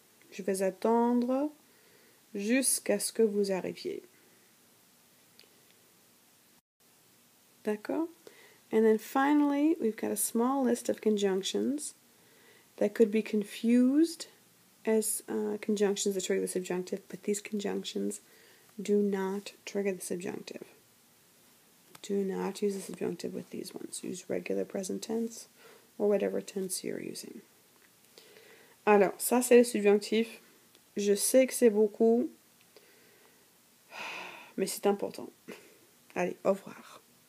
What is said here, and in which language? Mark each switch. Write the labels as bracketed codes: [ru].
[fr] Je vais attendre jusqu'à ce que vous arriviez. D'accord? [en] And then finally, we've got a small list of conjunctions that could be confused as conjunctions that trigger the subjunctive, but these conjunctions do not trigger the subjunctive. Do not use the subjunctive with these ones. Use regular present tense or whatever tense you're using. [fr] Alors, ça c'est le subjonctif. Je sais que c'est beaucoup, mais c'est important. Allez, au revoir.